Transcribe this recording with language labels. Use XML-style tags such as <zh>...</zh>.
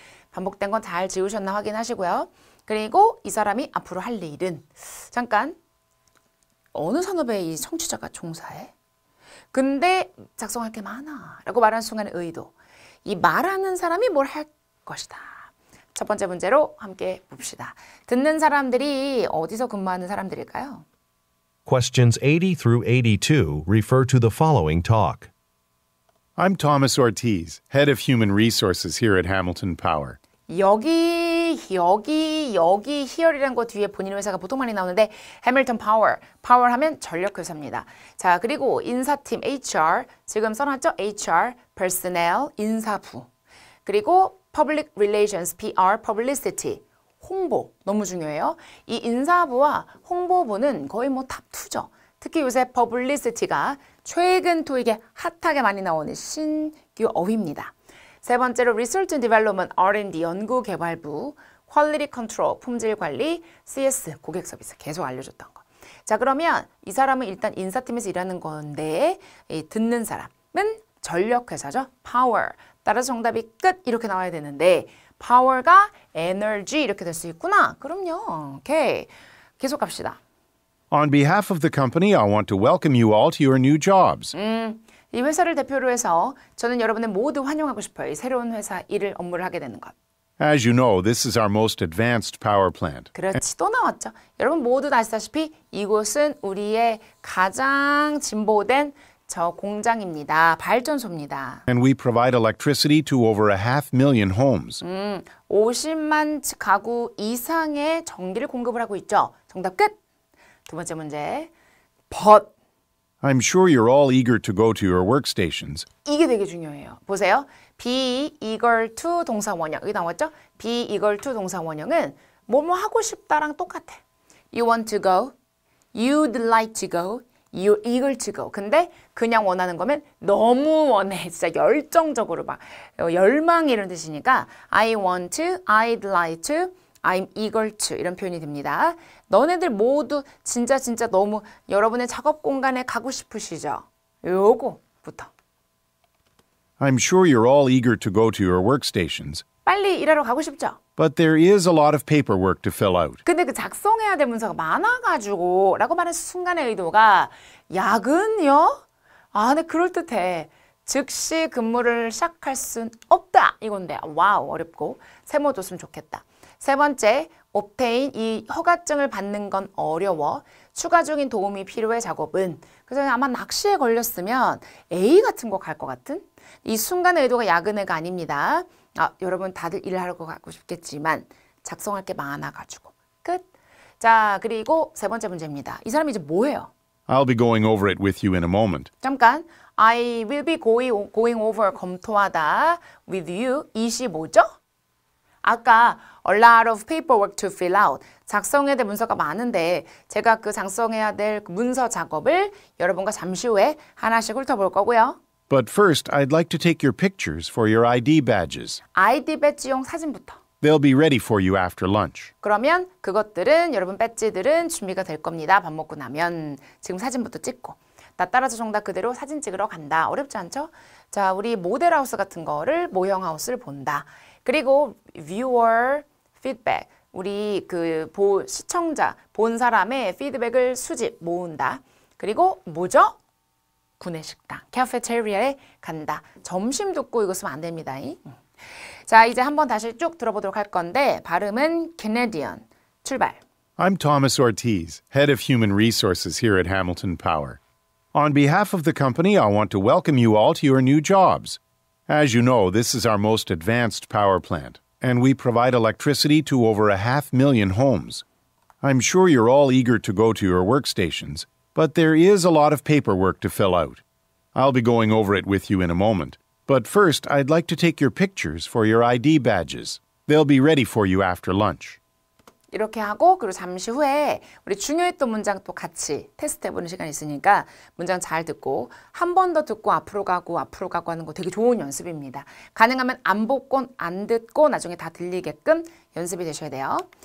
<ko>반복된 건 잘 지우셨나 확인하시고요. 그리고 이 사람이 앞으로 할 일은 잠깐 어느 산업에 이 청취자가 종사해? 근데 작성할 게 많아 라고 말하는 순간의 의도. 이 말하는 사람이 뭘 할 것이다. 첫 번째 문제로 함께 봅시다. 듣는 사람들이 어디서 근무하는 사람들일까요?</ko> <en>Questions 80 through 82 refer to the following talk. I'm Thomas Ortiz, Head of Human Resources here at Hamilton Power.</en> <ko>여기 here이라는 거 뒤에 본인 회사가 보통 많이 나오는데 해밀턴 파워 하면 전력회사입니다. 자, 그리고 인사팀 HR 지금 써놨죠? HR, personnel, 인사부. 그리고 public relations, PR, publicity, 홍보 너무 중요해요. 이 인사부와 홍보부는 거의 뭐 탑2죠. 특히 요새 publicity가 최근 토익에 핫하게 많이 나오는 신규 어휘입니다. 세 번째로 Research and Development, R&D, 연구개발부, Quality Control, 품질관리, CS, 고객 서비스 계속 알려줬던 거. 자, 그러면 이 사람은 일단 인사팀에서 일하는 건데 듣는 사람은 전력회사죠.</ko> <en>Power.</en> <ko>따라서 정답이 끝 이렇게 나와야 되는데 Power가 Energy 이렇게 될 수 있구나. 그럼요. 오케이. 계속 갑시다.</ko> <en>On behalf of the company, I want to welcome you all to your new jobs.</en> <ko>이 회사를 대표로 해서 저는 여러분을 모두 환영하고 싶어요. 이 새로운 회사 일을 업무를 하게 되는 것.</ko> <en>As you know, this is our most advanced power plant.</en> <ko>그렇지, 또 나왔죠. 여러분 모두 다 아시다시피 이곳은 우리의 가장 진보된 저 공장입니다. 발전소입니다.</ko> <en>And we provide electricity to over 500,000 homes.</en> <ko>50만 가구 이상의 전기를 공급을 하고 있죠. 정답 끝. 두 번째 문제.</ko> <en>But I'm sure you're all eager to go to your workstations.</en> <ko>이게 되게 중요해요. 보세요.</ko> <en>be eager to</en> <ko>동사 원형. 여기 나왔죠?</ko> <en>be eager to</en> <ko>동사 원형은 뭐뭐 하고 싶다랑 똑같아.</ko> <en>You want to go. You'd like to go. You're eager to go.</en> <ko>근데 그냥 원하는 거면 너무 원해. 진짜 열정적으로 막 열망 이런 뜻이니까</ko> <en>I want to, I'd like to, I'm eager to</en> <ko>이런 표현이 됩니다. 너네들 모두 진짜 너무 여러분의 작업 공간에 가고 싶으시죠? 요거부터.</ko> <en>I'm sure you're all eager to go to your workstations.</en> <ko>빨리 일하러 가고 싶죠?</ko> <en>But there is a lot of paperwork to fill out.</en> <ko>근데 그 작성해야 될 문서가 많아가지고 라고 말하는 순간의 의도가 야근요? 네 그럴듯해. 즉시 근무를 시작할 순 없다 이건데 와우 어렵고 세모줬으면 좋겠다. 세 번째, obtain 이 허가증을 받는 건 어려워. 추가적인 도움이 필요해 작업은. 그래서 아마 낚시에 걸렸으면 A 같은 거 갈 것 같은? 이 순간의 의도가 야근회가 아닙니다. 여러분 다들 일을 하러 가고 싶겠지만 작성할 게 많아가지고. 끝. 자, 그리고 세 번째 문제입니다. 이 사람이 이제 뭐예요?</ko> <en>I'll be going over it with you in a moment.</en> <ko>잠깐.</ko> <en>I will be going over</en> <ko>검토하다</ko> <en>with you.</en> <ko>이시 뭐죠? 아까</ko> <en>a lot of paperwork to fill out.</en> <ko>작성해야 될 문서가 많은데 제가 그 작성해야 될 문서 작업을 여러분과 잠시 후에 하나씩 훑어볼 거고요.</ko> <en>But first, I'd like to take your pictures for your ID badges.</en> <ko>ID 배지용 사진부터.</ko> <en>They'll be ready for you after lunch.</en> <ko>그러면 그것들은 여러분 배지들은 준비가 될 겁니다. 밥 먹고 나면 지금 사진부터 찍고. 나 따라서 정답 그대로 사진 찍으러 간다. 어렵지 않죠? 자, 우리 모델하우스 같은 거를 모형하우스를 본다. 그리고</ko> <en>viewer feedback.</en> <ko>우리 그 시청자, 본 사람의 피드백을 수집, 모은다. 그리고 뭐죠? 구내식당, 카페테리아에 간다. 점심 듣고 이거 쓰면 안 됩니다. 자, 이제 한번 다시 쭉 들어보도록 할 건데 발음은 Canadian. 출발.</ko> <en>I'm Thomas Ortiz, Head of Human Resources here at Hamilton Power. On behalf of the company, I want to welcome you all to your new jobs. As you know, this is our most advanced power plant, and we provide electricity to over 500,000 homes. I'm sure you're all eager to go to your workstations, but there is a lot of paperwork to fill out. I'll be going over it with you in a moment. But first, I'd like to take your pictures for your ID badges. They'll be ready for you after lunch.</en> <ko>이렇게 하고 그리고 잠시 후에 우리 중요했던 문장 또 같이 테스트해보는 시간이 있으니까 문장 잘 듣고 한 번 더 듣고 앞으로 가고 하는 거 되게 좋은 연습입니다. 가능하면 안 보고 안 듣고 나중에 다 들리게끔 연습이 되셔야 돼요.</ko>